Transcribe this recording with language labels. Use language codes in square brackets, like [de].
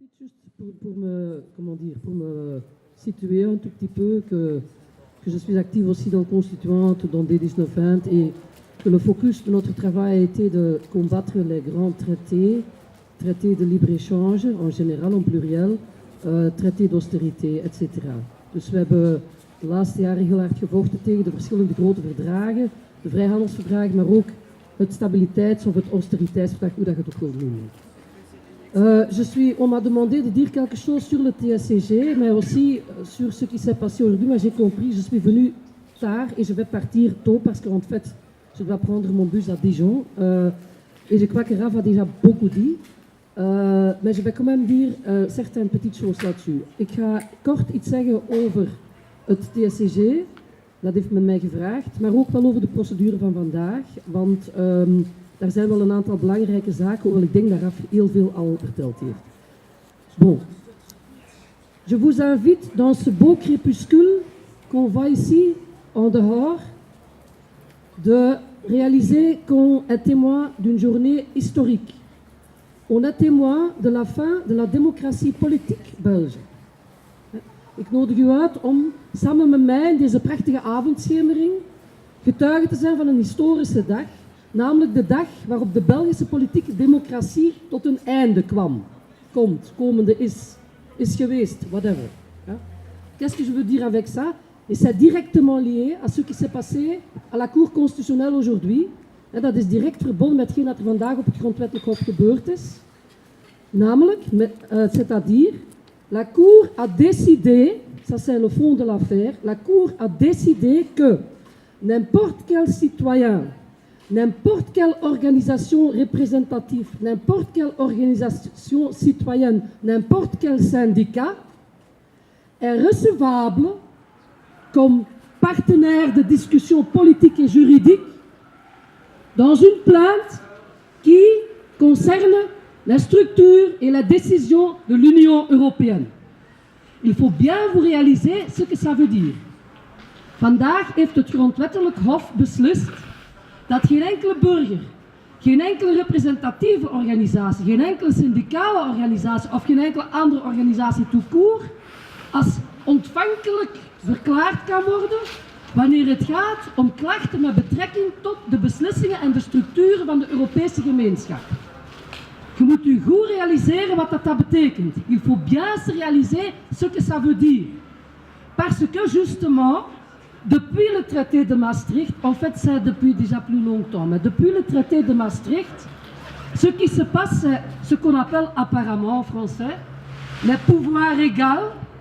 [fr] Juste pour me situer un tout petit peu, que je suis active aussi dans Constituante, dans D1920, et que le focus de notre travail a été de combattre les grands traités de libre-échange en général, en pluriel, traités d'austérité, etc. [nl] Dus we hebben de laatste jaren heel hard gevochten tegen de verschillende grote verdragen, de vrijhandelsverdragen, maar ook het stabiliteits- of het austeriteitsverdrag, hoe dat je het ook wil noemen. [fr] On m'a demandé de dire quelque chose sur le TSCG, mais aussi sur ce qui s'est passé aujourd'hui. Mais j'ai compris, je suis venu tard et je vais partir tôt parce qu'en fait, je dois prendre mon bus à Dijon. Et je crois que Rav a déjà beaucoup dit. Mais je vais quand même dire certaines petites choses là-dessus. [nl] Ik ga kort iets zeggen over het TSCG. Dat heeft men mij gevraagd, maar ook wel over de procedure van vandaag. Want daar zijn wel een aantal belangrijke zaken, hoewel ik denk dat Raf heel veel al verteld heeft. [fr] Bon. Je vous invite dans ce beau crépuscule qu'on voit ici en dehors de réaliser qu'on est témoin d'une journée historique. On est témoin de la fin de la démocratie politique belge. [nl] Ik nodig u uit om samen met mij in deze prachtige avondschemering getuige te zijn van een historische dag. Namelijk de dag waarop de Belgische politieke democratie tot een einde komende is geweest, whatever. [fr] Qu'est-ce que je veux dire avec ça? Et c'est directement lié à ce qui s'est passé à la Cour constitutionnelle aujourd'hui. [nl] Dat is direct verbonden met hetgeen dat er vandaag op het grondwettelijk hof gebeurd is. Namelijk, [fr] c'est-à-dire, la Cour a décidé, ça c'est le fond de l'affaire, la Cour a décidé que n'importe quel citoyen, n'importe quelle organisation représentative, n'importe quelle organisation citoyenne, n'importe quel syndicat est recevable comme partenaire de discussion politique et juridique dans une plainte qui concerne la structure et la décision de l'Union européenne. Il faut bien vous réaliser ce que ça veut dire. [nl] Vandaag heeft het grondwettelijk hof beslist dat geen enkele burger, geen enkele representatieve organisatie, geen enkele syndicale organisatie of geen enkele andere organisatie [fr] tout court [nl] als ontvankelijk verklaard kan worden wanneer het gaat om klachten met betrekking tot de beslissingen en de structuren van de Europese gemeenschap. Je moet u goed realiseren wat dat betekent. [fr] Il faut bien se réaliser ce que ça veut dire. Parce que justement, depuis le traité de Maastricht, en fait c'est depuis déjà plus longtemps, mais depuis le traité de Maastricht, ce qui se passe, c'est ce qu'on appelle apparemment en français, les pouvoirs égaux